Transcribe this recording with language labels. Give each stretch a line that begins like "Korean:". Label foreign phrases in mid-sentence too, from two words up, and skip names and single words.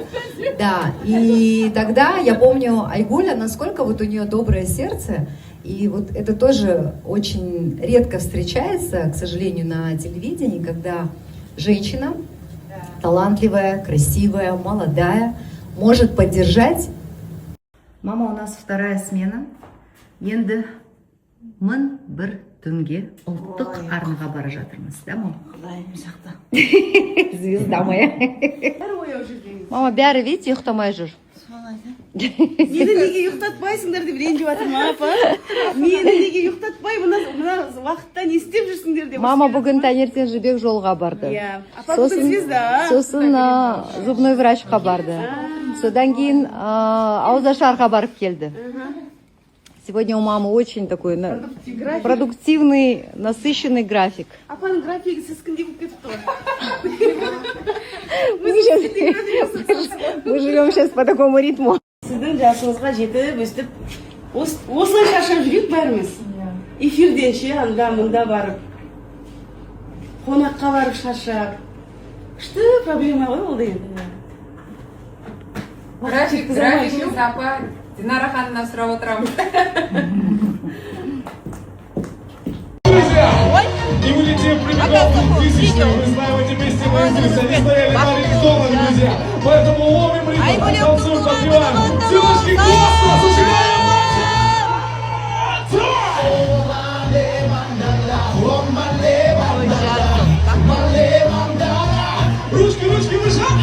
Russian: Да, и тогда я помню Айгуля, насколько вот у нее доброе сердце. И вот это тоже очень редко встречается, к сожалению, на телевидении, когда женщина, талантливая, красивая, молодая, может поддержать. Мама, у нас вторая смена.
Kazakh: Енді мың бір түнге ұлттық арнаға бара жатырмыз, да, мам? Құдайым сақта.
Russian: Звезда моя.
Kazakh: Мама, бәрі, видите, ұйықтамай жүр. Солай да. Мені неге ұйықтатпайсыңдар деп ренжіп жатырмын апа. Мені неге ұйықтатпай мына уақытта не істеп жүрсіңдер деп. Мама бүгін таңертең жібек жолға барды. Иә. Апа бүгін звезда. Сосын
Russian: зубной врачқа
Kazakh: барды. Содан кейін ауызашарға барып келді.
Russian: Сегодня у мамы очень такой продуктивный, насыщенный график.
Kazakh: Апаның графигі сескіндей болып кетіпті ғой.
Russian: Мы живем сейчас по такому ритму.
Kazakh: Сіздің жасыңызға жетіп, өстіп, осылай шаршап жүрейік бәріміз. Эфирден ше, анда мұнда барып, қонаққа барып шаршап. Күшті проблема ғой ол деген.
Russian: График не запа.
Kazakh: Динара Ханна сұрап отырамыз.
Russian: И улетев прямиком в тысячную, мы знаем эти песни наизусть, они стояли нарисованы, друзья. Поэтому ловим ритм, танцуем, подпеваем. Девушки, классно, зажигаем! Ручки, ручки, выше!